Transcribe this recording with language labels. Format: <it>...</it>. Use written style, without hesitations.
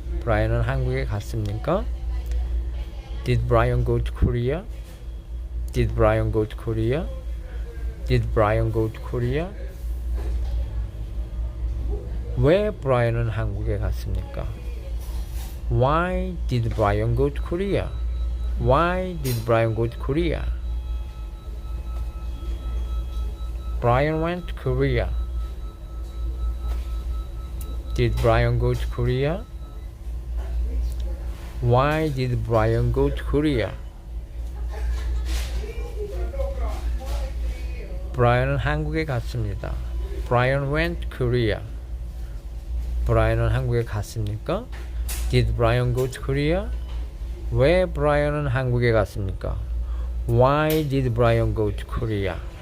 <ko>브라이언은 한국에 갔습니까?</ko> <en>Did Brian go to Korea? Did Brian go to Korea? Did Brian go to Korea?</en> <ko>왜 브라이언은 한국에 갔습니까?</ko> <en>Why did Brian go to Korea? Why did Brian go to Korea? Brian went to Korea. Did Brian go to Korea? Why did Brian go to Korea?</en> <ko>브라이언은 한국에 갔습니다.</ko> <en>Brian went to Korea.</en> <ko>브라이언은 한국에 갔습니까?</ko> <en>Did Brian go to Korea?</en> <ko>왜 브라이언은 한국에 갔습니까?</ko> <en>Why did Brian go to Korea?</en>